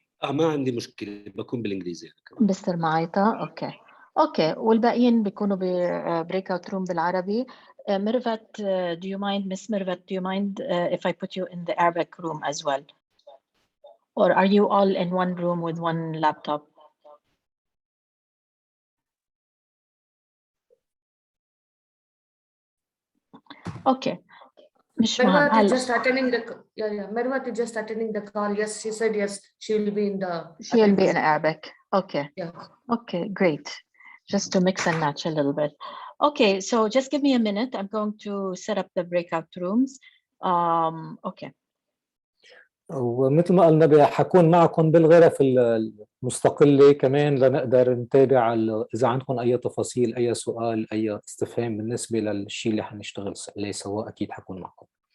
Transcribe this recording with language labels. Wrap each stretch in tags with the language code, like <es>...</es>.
<ar>ما عندي مشكلة، بكون بالإنجليزي. مستر معايطة. أوكي والباقيين بيكونوا breakout room بالعربي.</ar> <en>Mirvat, do you mind, Miss Mirvat, do you mind if I put you in the Arabic room as well? Or are you all in one room with one laptop? Okay. Mervat is just attending the Mervat is just attending the call. Yes, she said yes. She will be in the. She will be in Arabic. Okay. Yeah. Okay, great. Just to mix and match a little bit. Okay, so just give me a minute. I'm going to set up the breakout rooms. Okay.</en> <ar>ومثل ما قلنا حكون معكم بالغرف المستقلة كمان لنقدر نتابع إذا عندكم أي تفاصيل، أي سؤال، أي استفهام بالنسبة للشيء اللي حنشتغل عليه سوا، أكيد حكون معكم.</ar>